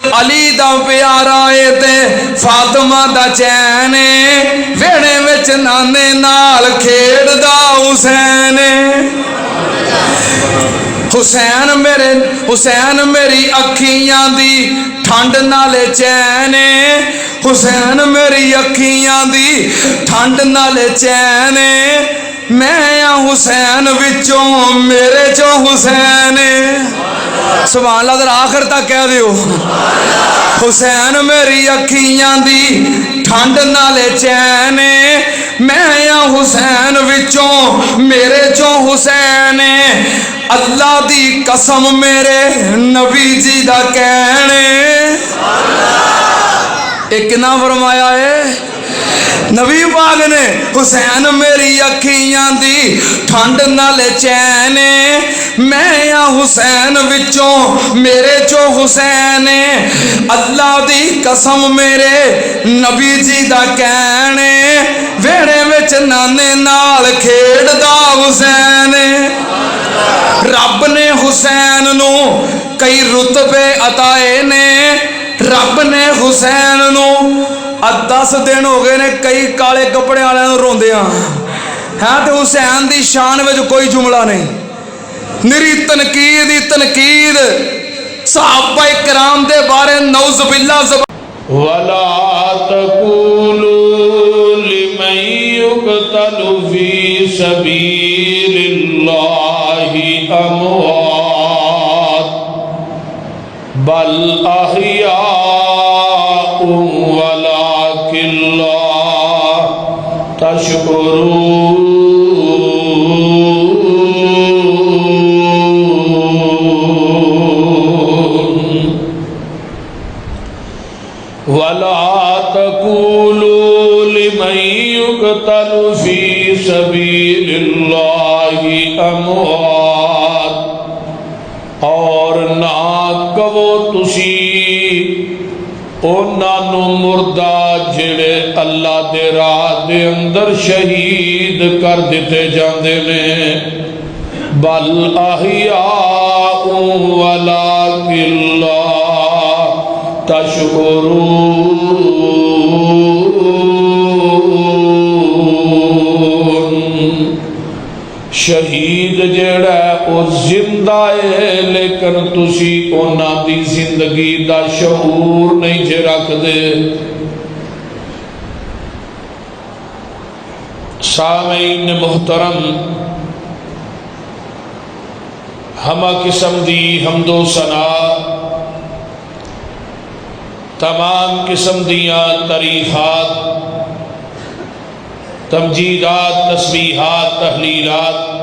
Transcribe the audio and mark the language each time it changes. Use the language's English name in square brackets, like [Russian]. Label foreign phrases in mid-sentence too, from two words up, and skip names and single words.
[Punjabi] علی دا پیارا اے تے فاطمہ دا چین ویڑے وچ نانے نال کھیڑ دا حسین حسین میری اکھیاں دی ٹھنڈ نالے چین حسین میری اکھیاں دی ٹھنڈ نالے چین میں حسین وچوں میرے چو حسین [Arabic] سبحان اللہ [Punjabi] ذرا آخر تک کہہ دیو حسین میری اکھیاں دی ٹھنڈ نالے چین میں حسین وچوں میرے چو حسین اللہ دی قسم میرے نبی جی دا کہنے ایک نہ فرمایا ہے نبی پاک نے حسین میری اکھیاں دی ٹھنڈ نالے چین میں حسین وچوں میرے چو حسین اللہ دی قسم میرے نبی جی دا کہنے ویڑے وچ نانے نال کھیڑ دا حسین رب نے حسین نو کئی رتبے عطائے نے رب نے حسین نو 10 دن ہو گئے نے کئی کالے کپڑے والے روندے ہاں تے حسین دی شان وچ کوئی جملہ نہیں نری تنقید ہی تنقید صحابہ کرام دے بارے [Arabic] نعوذ باللہ وَلَا تَقُولُوا لِمَن يُقْتَلُ فِي سَبِيلِ اللَّهِ أَمْوَاتٌ بَلْ أَحْيَاءٌ وَلَكِنْ لَا تَشْعُرُونَ وَلَا تَقُولُوا لِمَن يُقْتَلُ فِي سَبِيلِ اللَّهِ [Punjabi] أَمْوَاتٌ اور نہ کہو تسی انہاں نو مردہ جڑے اللہ دے راہ دے اندر شہید کر دیتے جاندے نے [Arabic] بل احیاء ولکن لا [Punjabi] تشکرون شہید جڑا ہے او زندہ ہے لیکن تسی انہاں دی زندگی دا شعور نہیں جے رکھ دے سامعین محترم ہمہ قسم دی حمد و ثنا تمام قسم دیاں تعریفات تمجیدات تسبیحات تحلیلات